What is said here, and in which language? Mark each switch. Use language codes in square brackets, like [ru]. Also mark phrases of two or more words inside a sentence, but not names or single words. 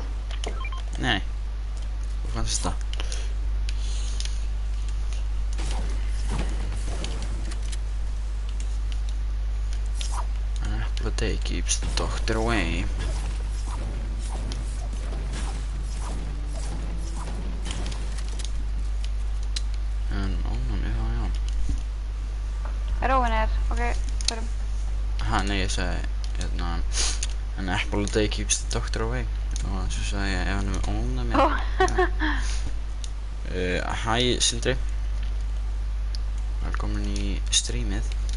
[is] Nei. Þú fannst þetta. [en] An apple a day keeps the doctor away. [is] En ónæmi þá, já. Róin ok, förum. Ha, nei, ég sagði, hérna, [en] an apple a day keeps the doctor away. [is] Og svo sagði ég, ef hann er ónæmi. Ó. Hæ, Sindri. Velkomin í streamið.